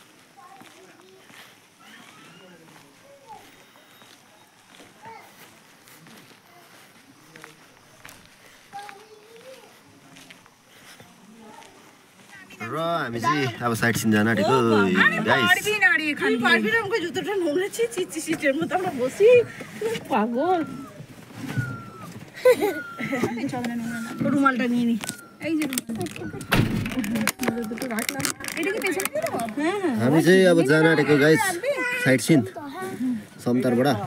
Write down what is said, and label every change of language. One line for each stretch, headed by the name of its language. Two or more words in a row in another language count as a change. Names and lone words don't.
Nepali: र हामी चाहिँ अब साइड सिन जान आँटेको गाइस।
Bangla: रुमालটা নিয়ে নি, এই যে
Nepali: हामी चाहिँ अब जान आँटेको गाइस साइड सिन समतारबाट।